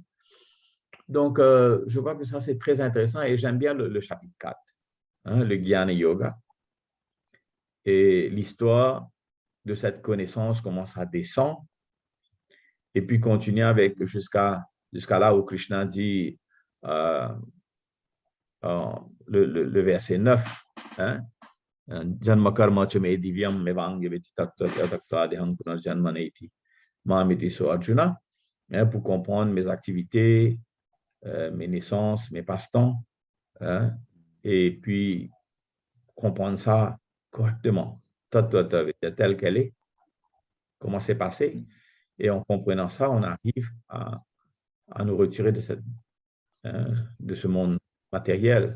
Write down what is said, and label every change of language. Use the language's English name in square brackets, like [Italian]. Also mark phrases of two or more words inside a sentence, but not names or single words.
[French] Donc, je vois que ça, c'est très intéressant et j'aime bien le chapitre 4, hein, le Jnana Yoga. Et l'histoire de cette connaissance, comment ça descend, et puis continuer avec jusqu'à là où Krishna dit le verset 9, hein, [Sanskrit] जन्म कर्म च मे दिव्यम् एवं यो वेत्ति तत्त्वतः पुनर्जन्म नैति माम् एति सोऽर्जुन, [French] hein, pour comprendre mes activités, mes naissances, mes passe-temps, hein, et puis comprendre ça correctement, telle qu'elle est, comment c'est passé. Et en comprenant ça, on arrive à nous retirer de ce monde matériel.